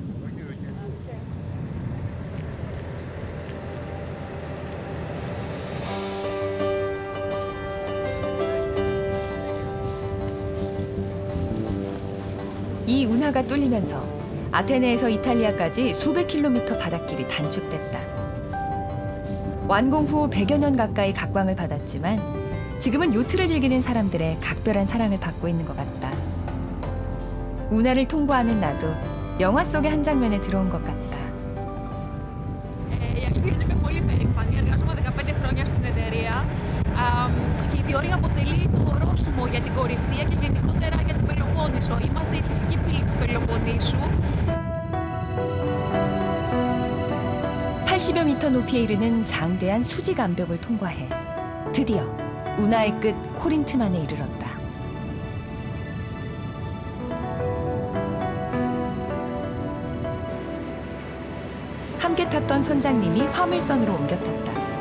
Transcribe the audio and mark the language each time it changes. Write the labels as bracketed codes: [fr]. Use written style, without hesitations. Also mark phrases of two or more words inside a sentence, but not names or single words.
[ko] 이 운하가 뚫리면서 아테네에서 이탈리아까지 수백 킬로미터 바닷길이 단축됐다. 완공 후 100여 년 가까이 각광을 받았지만 지금은 요트를 즐기는 사람들의 각별한 사랑을 받고 있는 것 같다. 운하를 통과하는 나도 영화 속의 한 장면에 들어온 것 같다. [el] Η αλήθεια είναι πολύ περήφανη. Εργάζομαι 15 χρόνια στην εταιρεία και η διορία αποτελεί το ορόσημο για την κορυφαία και γενικότερα για την Πελοπόννησο. Είμαστε η φυσική πύλη της Πελοποννήσου. [ko] 80여 미터 높이에 이르는 장대한 수직 암벽을 통과해 드디어 운하의 끝 코린트만에 이르렀다. 함께 탔던 선장님이 화물선으로 옮겨 탔다.